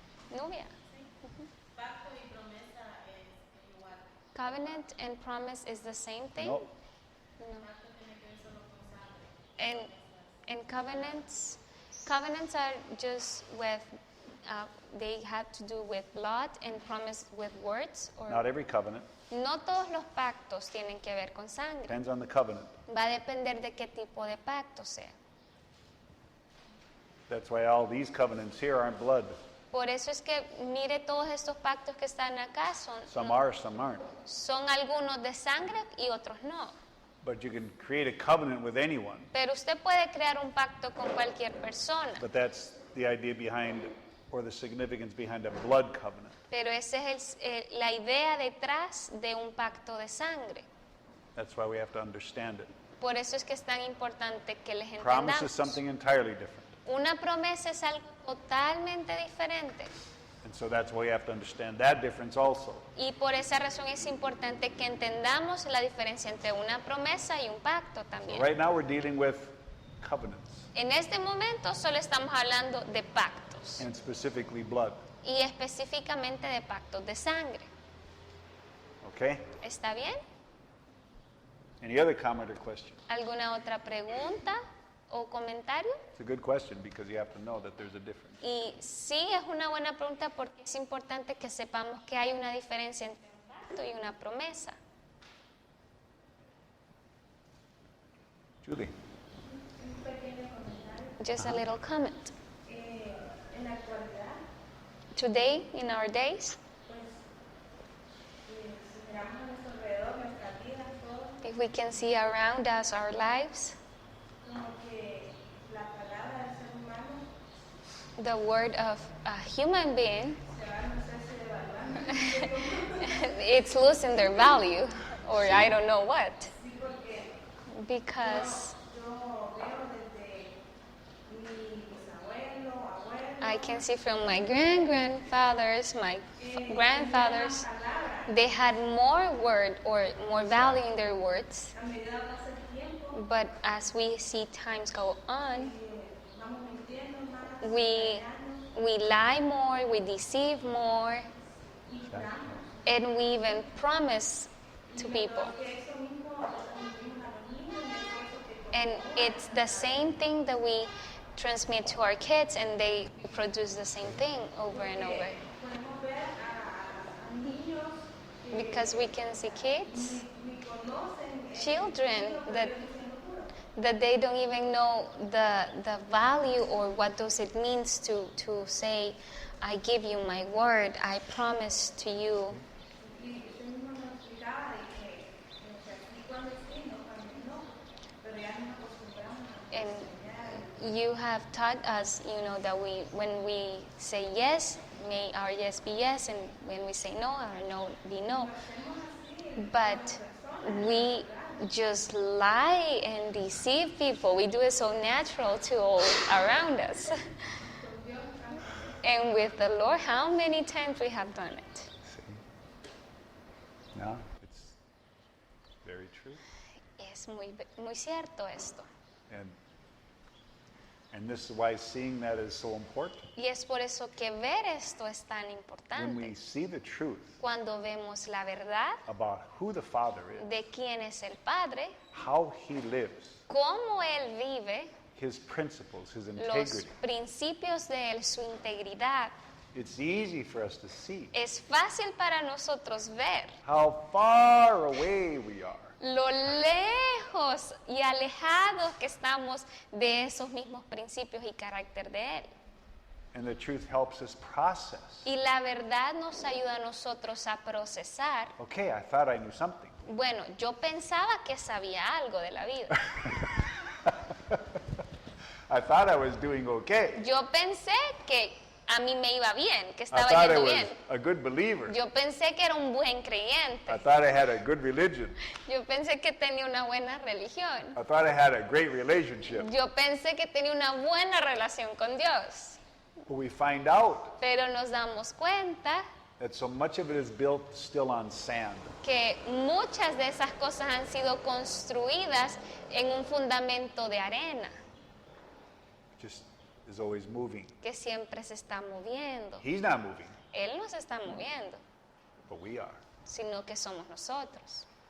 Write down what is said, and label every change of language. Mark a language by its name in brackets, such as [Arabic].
[Spanish] Nubia. Pacto y promesa es igual. [English] Covenant and promise is the same thing? No. No. [Spanish] Pacto tiene que ver solo con sangre. [English] And covenants are just with, they have to do with blood, and promise with words. Or Not every covenant. [Spanish] no todos los pactos tienen que ver con sangre. [English] Depends on the covenant. [Spanish] Va a depender de qué tipo de pacto sea. [English] That's why all these covenants here aren't blood. [Spanish] Por eso es que mire todos estos pactos que están acá, [English] Some are, some aren't. [Spanish] son algunos de sangre y otros no. [English] But you can create a covenant with anyone. [Spanish] Pero usted puede crear un pacto con cualquier persona. [English] But that's the idea behind, or the significance behind a blood covenant. [Spanish] Pero esa es la idea detrás de un pacto de sangre. [English] That's why we have to understand it. [Spanish] Por eso es que es tan importante que les [English] Promise [Spanish] entendamos. [English] is something entirely different. [Spanish] Una promesa es algo totalmente diferente. [English] And so that's why we have to understand that difference also. [Spanish] Y por esa razón es importante que entendamos la diferencia entre una promesa y un pacto también. [English] Right now we're dealing with covenants, [Spanish] En este momento solo estamos hablando de pactos [English] and specifically blood. [Spanish] y específicamente de pactos de sangre. [English] Okay? [Spanish] ¿Está bien? [English] Any other comment or question? [Spanish] ¿Alguna otra pregunta o comentario? [English] It's a good question because you have to know that there's a difference. [Spanish] Y sí, es una buena pregunta porque es importante que sepamos que hay una diferencia entre un pacto y una promesa. [English] Julie? [Spanish] Un pequeño comentario. [English] Just a little comment. [Spanish] En la actualidad, [English] Today, in our days, [Spanish] pues, si miramos a nuestro alrededor, nuestras vidas, todo, [English] if we can see around us our lives, [Spanish] como que la palabra del ser humano [English] the word of a human being, [Spanish] se va, no sé si devaluando. [English] it's losing their value, or I don't know what, [Spanish] Sí, porque [English] because [Spanish] yo veo desde mi bisabuelo, abuelo, [English] I can see from my grandfathers, my grandfathers, they had more word or more value in their words, [Spanish] a medida pasa el tiempo, [English] but as we see times go on, [Spanish] vamos mintiendo más, [English] we lie more, we deceive more, [Spanish] y juramos. [English] and we even promise to people. [Spanish] Que eso mismo lo transmitimos a los niños y eso que [English] And it's the same thing that we transmit to our kids, and they produce the same thing over and over. [Spanish] podemos ver a niños [English] Because we can see kids, [Spanish] ni conocen [English] children, that they don't even know the value or what does it means to say, I give you my word, I promise to you. [Spanish] y usted mismo nos explicaba de que así cuando sí, no cuando no, pero ya nos acostumbramos a [English] And [Spanish] enseñar. [English] you have taught us, that when we say yes, may our yes be yes, and when we say no, our no be no. But we just lie and deceive people. We do it so natural to all around us. And with the Lord, how many times we have done it? See? No, it's very true. [Spanish] Es muy cierto esto. [English] And this is why seeing that is so important. [Spanish] Y es por eso que ver esto es tan [English] When we [Spanish] importante. [English] see the truth [Spanish] Cuando vemos la verdad [English] about who the Father is, [Spanish] de quién es el Padre, [English] how He lives, [Spanish] cómo Él vive, [English] His principles, His [Spanish] los [English] integrity, [Spanish] principios de Él, su integridad, [English] it's easy for us to see [Spanish] es fácil para nosotros ver [English] how far away we are [Spanish] lo lejos y alejados que estamos de esos mismos principios y carácter de Él. [English] and the truth helps us process. [Spanish] Y la verdad nos ayuda a nosotros a procesar. [English] Okay, I thought I knew something. [Spanish] Bueno, yo pensaba que sabía algo de la vida. [English] I thought I was doing okay. [Spanish] Yo pensé que a mí me iba bien, que [English] I [Spanish] estaba [English] thought I [Spanish] yendo [English] was [Spanish] bien. [English] a good believer. [Spanish] Yo pensé que era un buen [English] I [Spanish] creyente. [English] thought I had a good religion. [Spanish] Yo pensé que tenía una buena religión. [English] I thought I had a great relationship. [Spanish] Yo pensé que tenía una buena relación con Dios. [English] But we find out [Spanish] Pero nos damos cuenta [English] that so much of it is built still on sand. [Spanish] que muchas de esas cosas han sido construidas en un fundamento de arena, [English] Just is always moving. [Spanish] que siempre se está moviendo. [English] He's not moving, [Spanish] Él no se está moviendo, [English] but we are. [Spanish] sino que somos nosotros.